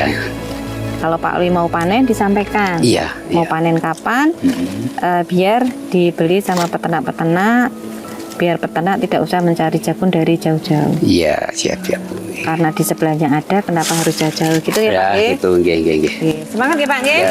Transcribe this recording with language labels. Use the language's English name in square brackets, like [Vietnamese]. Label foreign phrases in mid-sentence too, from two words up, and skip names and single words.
[Indonesian] Kalau Pak Awi mau panen disampaikan. Iya. Mau panen kapan? Biar dibeli sama peternak-peternak. Biar peternak tidak usah mencari jagung dari jauh-jauh. Iya, siap. Karena di sebelahnya ada, kenapa harus jauh-jauh gitu ya, Pak? Nggih? Gitu, nggih. Semangat ya Pak nggih?